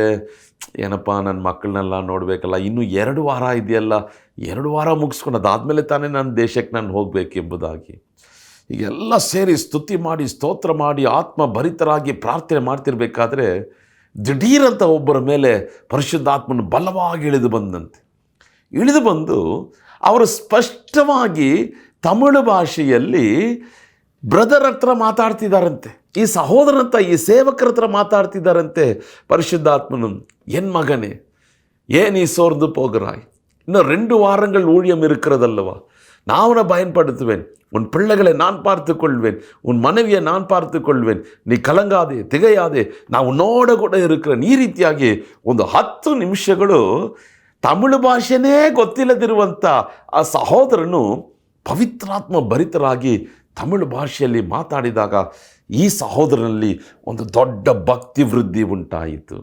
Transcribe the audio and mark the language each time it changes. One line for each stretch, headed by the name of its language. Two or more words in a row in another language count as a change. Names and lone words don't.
Kannada: ಏನಪ್ಪ, ನನ್ನ ಮಕ್ಕಳನ್ನೆಲ್ಲ ನೋಡಬೇಕಲ್ಲ, ಇನ್ನೂ 2 ವಾರ ಇದೆಯಲ್ಲ, 2 ವಾರ ಮುಗಿಸ್ಕೊಂಡು ಅದಾದಮೇಲೆ ತಾನೇ ನನ್ನ ದೇಶಕ್ಕೆ ನಾನು ಹೋಗಬೇಕೆಂಬುದಾಗಿ ಈಗೆಲ್ಲ ಸೇರಿ ಸ್ತುತಿ ಮಾಡಿ ಸ್ತೋತ್ರ ಮಾಡಿ ಆತ್ಮ ಭರಿತರಾಗಿ ಪ್ರಾರ್ಥನೆ ಮಾಡ್ತಿರ್ಬೇಕಾದ್ರೆ ದಿಢೀರಂತ ಒಬ್ಬರ ಮೇಲೆ ಪರಿಶುದ್ಧಾತ್ಮನ ಬಲವಾಗಿ ಇಳಿದು ಬಂದು ಅವರು ಸ್ಪಷ್ಟವಾಗಿ ತಮಿಳು ಭಾಷೆಯಲ್ಲಿ ಬ್ರದರ್ ಹತ್ರ ಮಾತಾಡ್ತಿದ್ದಾರಂತೆ, ಈ ಸಹೋದರನಂತ, ಈ ಸೇವಕರ ಹತ್ರ ಮಾತಾಡ್ತಿದ್ದಾರಂತೆ. ಪರಿಶುದ್ಧಾತ್ಮನು,
Tamil: என் மகனே ஏன் நீ சோர்ந்து போகிறாய், இன்னும் 2 வாரங்கள் ஊழியம் இருக்கிறதல்லவா, நான் உன்னை பயன்படுத்துவேன், உன் பிள்ளைகளை நான் பார்த்து கொள்வேன், உன் மனைவியை நான் பார்த்து கொள்வேன், நீ கலங்காதே திகையாதே, நாம் உன்னோடு கூட இருக்கிறேன்.
Kannada: ಈ ರೀತಿಯಾಗಿ ಒಂದು 10 ನಿಮಿಷಗಳು ತಮಿಳು ಭಾಷೆನೇ ಗೊತ್ತಿಲ್ಲದಿರುವಂಥ ಆ ಸಹೋದರನು ಪವಿತ್ರಾತ್ಮ ಭರಿತರಾಗಿ ತಮಿಳು ಭಾಷೆಯಲ್ಲಿ ಮಾತಾಡಿದಾಗ ಈ ಸಹೋದರನಲ್ಲಿ ಒಂದು ದೊಡ್ಡ ಭಕ್ತಿ ವೃದ್ಧಿ ಉಂಟಾಯಿತು.